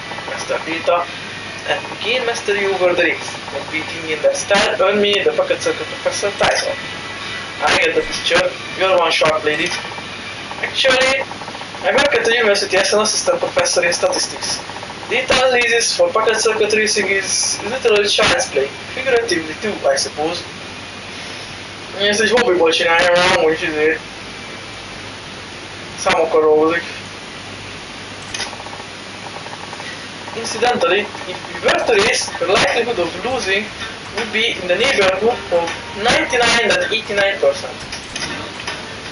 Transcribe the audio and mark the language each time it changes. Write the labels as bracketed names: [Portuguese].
[English] Master data and gain mastery over the race. Competing in that style earned me the Pocket Circuit Professor title. I get the picture. You're one sharp lady. Actually, I work at the university as an assistant professor in statistics. Data analysis for pocket circuit racing is literally child's play. Figuratively too, I suppose. [Hungarian] Én ezt egy hobbiból csinálja, mert amúgy is számokkal dolgozik. [English] Incidentally, if we were to race, the likelihood of losing would be in the neighborhood of 99.89%.